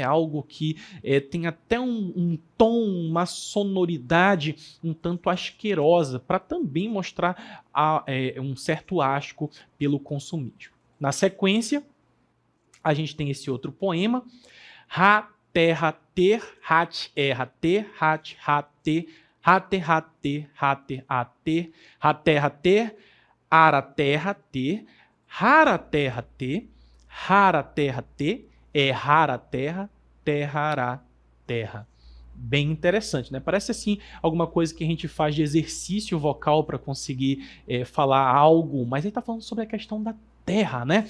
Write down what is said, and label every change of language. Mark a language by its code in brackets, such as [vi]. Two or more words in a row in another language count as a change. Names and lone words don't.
[pt] Algo que tem até um tom, uma sonoridade um tanto asquerosa, para também mostrar um certo asco pelo consumismo. Na sequência, A gente tem esse outro poema, Ra, terra, ter, hat, erra, ter, hat, ter, rater, rater, rater, ater, raterra, ter, ara, terra, ter, rara, terra, ter, rara, terra, ter, rara, terra, terrará, terra. Bem interessante, né? Parece assim alguma coisa que a gente faz de exercício vocal para conseguir falar algo, mas ele está falando sobre a questão da terra, né?